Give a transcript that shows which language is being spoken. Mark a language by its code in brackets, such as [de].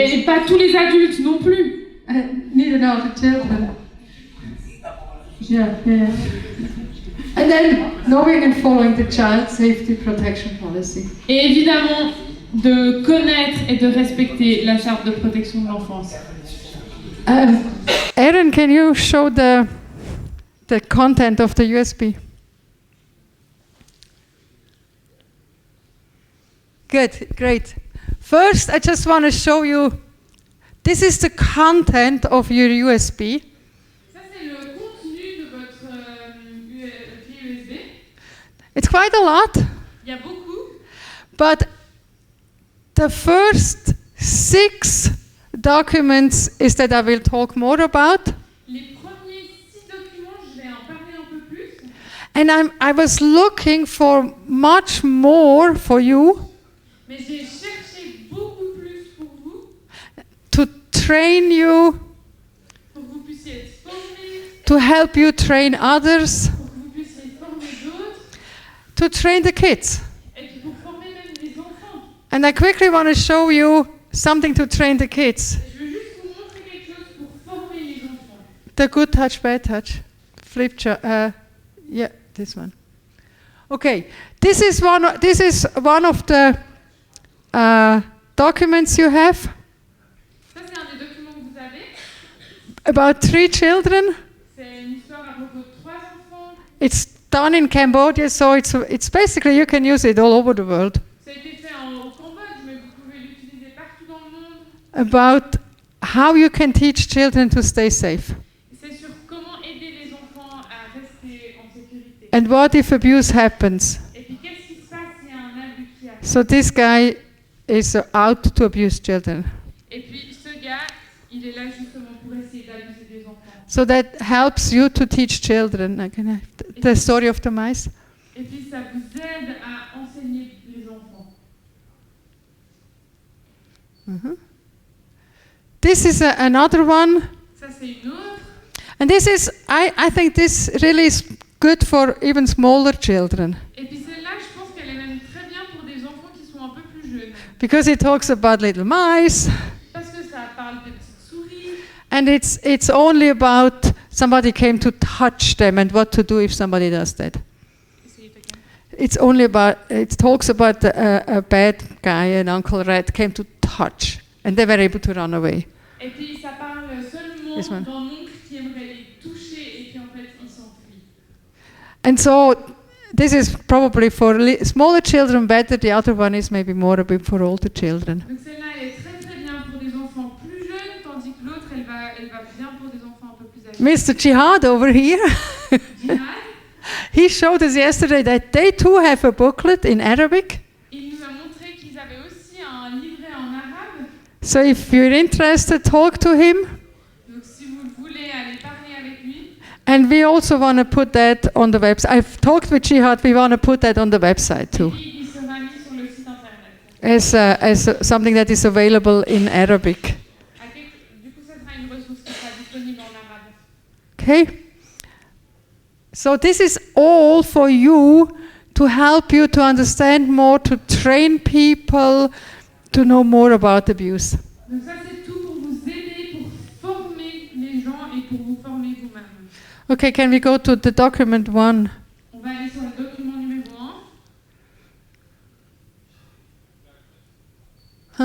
[fr] Et pas tous les adultes non plus. [en] Neither are the children. Yeah. And then knowing and following the child safety protection policy. [fr] Et évidemment, de connaître et de respecter la charte de protection de l'enfance. [en] Aaron, can you show the content of the USB? Good, great. First, I just want to show you, this is the content of your USB. [fr] Ça, c'est le contenu de votre clé USB. [en] It's quite a lot, [fr] Il y a beaucoup. [en] but the first 6 documents is that I will talk more about. [fr] Les premiers 6 documents, je vais en parler un peu plus. [en] And I was looking for much more for you [fr] Mais j'ai cherché beaucoup plus pour vous, [en] to train you, [fr] pour que vous puissiez être formés, [en] to help you train others, [fr] pour que vous puissiez former d'autres, [en] to train the kids. [fr] et puis pour former même les enfants. [en] And I quickly want to show you something to train the kids. [fr] Je veux juste vous montrer quelque chose pour former les enfants. [en] The good touch, bad touch. Flip chart. Yeah, this one. Okay, this is one of the documents you have [fr] Ça, c'est un des documents que vous avez. [en] about 3 children. [fr] C'est une histoire à propos de 3 enfants. [en] It's done in Cambodia, so it's basically you can use it all over the world. [fr] Ça a été fait au Cambodge, mais vous pouvez l'utiliser partout dans le monde. [en] About how you can teach children to stay safe. [fr] C'est sur comment aider les enfants à rester en sécurité. [en] And what if abuse happens? [fr] Et puis, qu'est-ce qui se passe s'il y a un abus qui arrive? [en] So this guy is out to abuse children. [fr] Et puis, ce gars, il est là justement pour essayer d'abuser des enfants. [en] So that helps you to teach children. I can have the story of the mice. [fr] Et puis, ça vous aide à enseigner les enfants. [en] This is another one. [fr] Ça, c'est une autre. [en] And this is, I think this really is good for even smaller children. [fr] Et puis, celle-là, je pense qu'elle est même très bien pour des enfants qui sont un peu plus jeunes. [en] Because it talks about little mice. [fr] Parce que ça parle de petites souris. [en] And it's only about somebody came to touch them and what to do if somebody does that. It talks about a bad guy, an Uncle Red came to touch, and they were able to run away. [fr] Et puis ça parle seulement [en] This one. [fr] d'un oncle qui aimerait les toucher et puis en fait il s'enfuit. [en] And so this is probably for smaller children better. The other one is maybe more a bit for older children. [fr] Donc celle-là elle est très très bien pour des enfants plus jeunes, tandis que l'autre elle va bien pour des enfants un peu plus âgés. [en] Mr. Jihad over here, [fr] Jihad, [en] he showed us yesterday that they too have a booklet in Arabic. [fr] il nous a montré qu'ils avaient aussi un livret en arabe. [en] So if you're interested, talk to him. [fr] Donc si vous voulez aller parler avec lui, [en] And we also want to put that on the website. I've talked with Jihad. We want to put that on the website too, [fr] il sera mis sur le site internet. [en] as something that is available in Arabic. [fr] Du coup ça sera une ressource qui sera disponible en arabe. [en] Okay. So this is all for you to help you to understand more, to train people, to know more about abuse. [fr] Donc ça c'est tout pour vous aider, pour former les gens et pour vous former vous-même. [en] Okay, can we go to the document 1? [fr] On va aller sur le document numéro 1.